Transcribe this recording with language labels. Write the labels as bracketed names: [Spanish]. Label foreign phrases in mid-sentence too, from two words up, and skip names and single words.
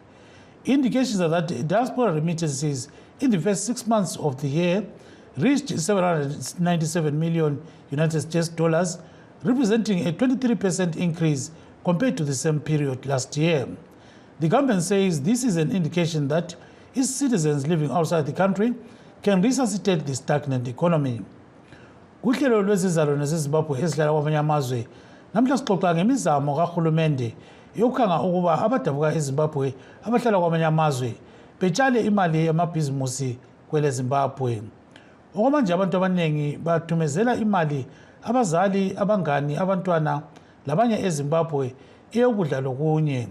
[English] Indications are that diaspora remittances in the first 6 months of the year reached $797 million United States dollars, representing a 23% increase compared to the same period last year. The government says this is an indication that its citizens living outside the country can resuscitate the stagnant economy. [North Ndebele] Kuhlelo lwezizalo nezimbabwe ezihlala kwamanye amazwe namhla sixoxa ngemizamo kahulumende yokukhanga ukuba abadabuka eZimbabwe abahlala kwamanye amazwe betshale imali yamabhizimusi kwele Zimbabwe. Okwamanje abantu abaningi bathumezela imali abazali, abangani, abantwana labanye eZimbabwe eyokudla lokunye.